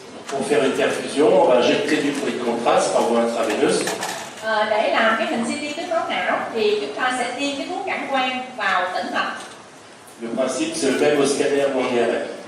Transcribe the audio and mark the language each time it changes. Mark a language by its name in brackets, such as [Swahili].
[French] Pour faire une perfusion, on va injecter du fluide de contraste par voie intraveineuse. [Vietnamese] Để làm cái hình CT tưới máu não thì chúng ta sẽ tiêm cái thuốc cản quang vào tĩnh mạch. [French] Le principe c'est le même au scanner ou en IRM.